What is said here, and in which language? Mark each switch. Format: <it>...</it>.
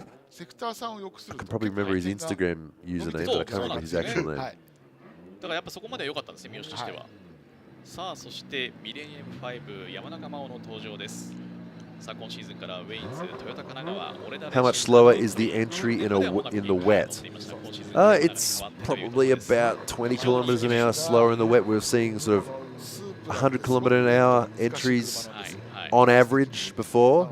<en>I can probably remember his Instagram username, but I can't remember his actual name.</en> <ja>だからやっぱそこまで良かったんですね、三好としては。さあそしてミレニアム5山中真央の登場です。さあ今シーズンからウェインズ、トヨタ神奈川、</ja> <en>How much slower is the entry in the wet? It's probably about 20 kilometers an hour slower in the wet. We're seeing sort of 100 kilometer an hour entries on average before.</en>